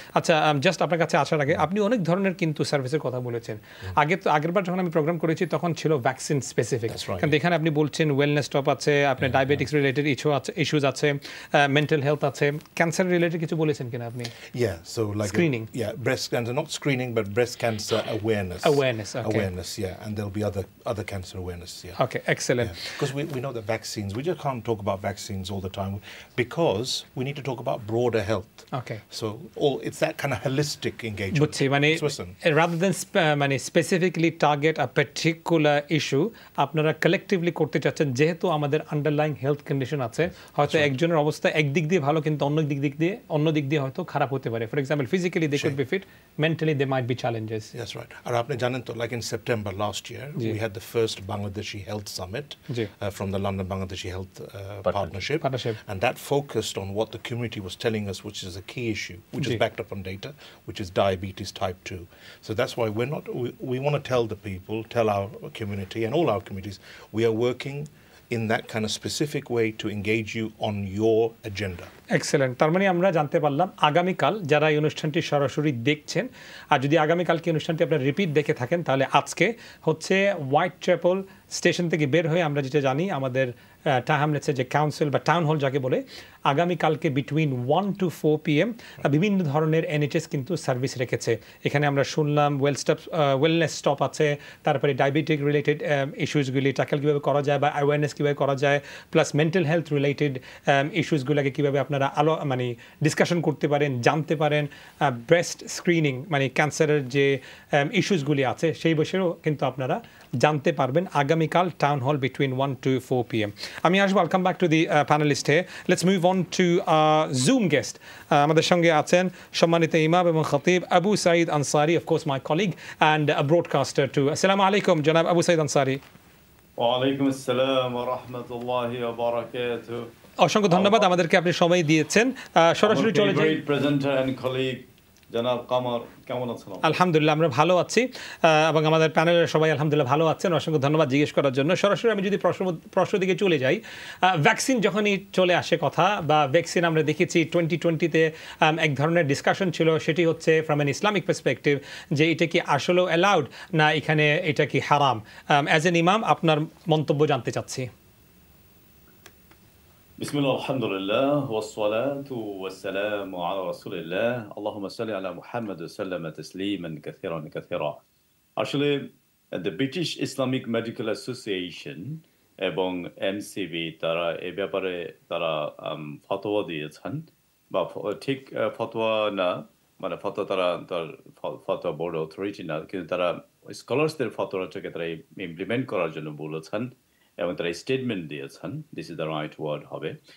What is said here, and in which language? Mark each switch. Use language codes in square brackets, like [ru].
[bn] আচ্ছা, জাস্ট আপনার কাছে আসার আগে আপনি অনেক ধরনের কিন্তু সার্ভিসের কথা বলেছেন। আগেরবার যখন আমি প্রোগ্রাম করেছি তখন ছিল ভ্যাকসিন স্পেসিফিক, কারণ এখানে আপনি বলছেন ওয়েলনেস স্টপ আছে, আপনার ডায়াবেটিক্স রিলেটেড ইস্যুজ আছে, মেন্টাল হেলথ আছে, ক্যান্সার রিলেটেড কিছু বলেছেন কিনা আপনি? [en] So like screening, breast cancer, not screening but breast cancer awareness, okay. and there'll be other cancer awareness. Okay, excellent. Because we know that vaccines, we just can't talk about vaccines all the time because we need to talk about broader health. Okay, so it's that kind of holistic engagement. [bn] বুঝছি, মানে [en] rather than [bn] মানে specifically [en] target a particular issue, [bn] আপনারা collectively করতে চাচ্ছেন, যেহেতু আমাদের underlying health condition আছে, হয়তো একজনের অবস্থা একদিক দিয়ে ভালো কিন্তু অন্য দিক দিয়ে হয়তো খারাপ হতে পারে। [en] For example, physically they could be fit, mentally there might be challenges. That's right. [bn] আর আপনি জানেন তো, [en] like in September last year, we had the first Bangladeshi Health Summit from the London Bangladeshi Health Partnership, and that focused on what the community was telling us, which is a key issue, which is backed up on data, which is diabetes type 2. So that's why we want to tell the people, tell our community and all our communities, we are working in that kind of specific way to engage you on your agenda. Excellent. [bn] তার মানে আমরা জানতে পারলাম আগামীকাল যারা এই অনুষ্ঠানটি সরাসরি দেখছেন, আর যদি আগামীকালকে অনুষ্ঠানটি আপনারা রিপিট দেখে থাকেন, তাহলে আজকে হচ্ছে হোয়াইট চ্যাপেল স্টেশন থেকে বের হয়ে আমরা যেটা জানি আমাদের টাওয়ার হ্যামলেটসের যে কাউন্সিল বা টাউন হল যাকে বলে, আগামীকালকে [en] between 1 to 4 PM [bn] বিভিন্ন ধরনের NHS কিন্তু সার্ভিস রেখেছে। এখানে আমরা শুনলাম ওয়েলনেস স্টপ আছে, তারপরে ডায়াবেটিক রিলেটেড ইস্যুসগুলি ট্যাকেল কীভাবে করা যায় বা অ্যাওয়ারনেস কীভাবে করা যায়, প্লাস মেন্টাল হেলথ রিলেটেড ইস্যুসগুলোকে কীভাবে আপনারা মানে ডিসকাশন করতে পারেন, জানতে পারেন, ব্রেস্ট স্ক্রিনিং মানে ক্যান্সারের যে ইস্যুসগুলি আছে সেই বিষয়েও কিন্তু আপনারা জানতে পারবেন আগামীকাল town hall [en] between 1 to 4 PM [bn] আমি আসবো, [en] I'll come back to the panelist here. Let's move on to Zoom guest. [bn] আমাদের সঙ্গে আছেন সম্মানিত ইমাম এবং খতিব Abu Saeed Ansari, [en] of course my colleague and a broadcaster too. [ar] Assalamu alaikum [bn] জনাব আবু সাঈদ আনসারী। [ar] ওয়া আলাইকুম আসসালাম ওয়া রাহমাতুল্লাহি ওয়া বারাকাতুহু। [bn] অসংখ্য ধন্যবাদ, আমাদেরকে আপনি সময় দিয়েছেন। সরাসরি চলে যাই। প্রেজেন্টার এন্ড কলিগ জনাব কামার, কেমন আছেন? আলহামদুলিল্লাহ আমরা ভালো আছি এবং আমাদের প্যানেলের সবাই আলহামদুলিল্লাহ ভালো আছেন। অসংখ্য ধন্যবাদ জিজ্ঞেস করার জন্য। সরাসরি আমি যদি প্রশ্ন দিকে চলে যাই, ভ্যাকসিন যখনই চলে আসে কথা, বা ভ্যাকসিন আমরা দেখেছি 2020-তে এক ধরনের ডিসকাশন ছিল, সেটি হচ্ছে [en] from an Islamic perspective [bn] যে এটা কি আসলেও অ্যালাউড না এখানে এটা কি হারাম। [en] as an imam [bn] আপনার মন্তব্য জানতে চাচ্ছি। [ar] بسم الله الحمد لله والصلاة والسلام على رسول الله اللهم صل على محمد وسلم تسليما كثيرا كثيرا. [bn] আসলে the British Islamic Medical Association এবং MCB তারা এই ব্যাপারে তারা ফতোয়া দিয়েছেন, বা ঠিক ফতোয়া না, মানে ফতোয়া তারা তার ফতোয়া বোর্ড অথরিটি না, কিন্তু তারা স্কলারসদের ফতোয়াটাকে তারা ইমপ্লিমেন্ট করার জন্য বলেছেন এবং তারা স্টেটমেন্ট দিয়েছেন, [en] this is the right word [bn] হবে।